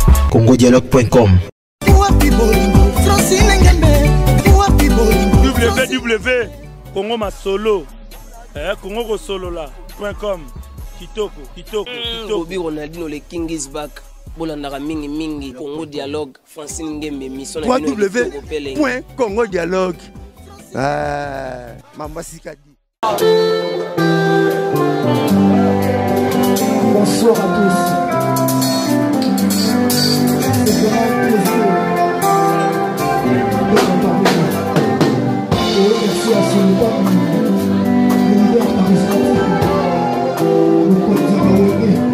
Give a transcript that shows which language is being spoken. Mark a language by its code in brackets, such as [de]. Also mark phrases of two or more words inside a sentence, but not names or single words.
[ln] congodialogue.com. www.congomasolo congokosolola.com. Kitoko. Bobby Ronaldinho, [en] le King is back. [ln] Bolandaka mingi Congo Dialogue Francine Ngembe mission www.congodialogue. Mamba Sikadi. [fr] Bonsoir à tous. C'est vraiment un plaisir d'être parmi nous. Et merci à son état, le leader charismatique, le candidat Baouéné.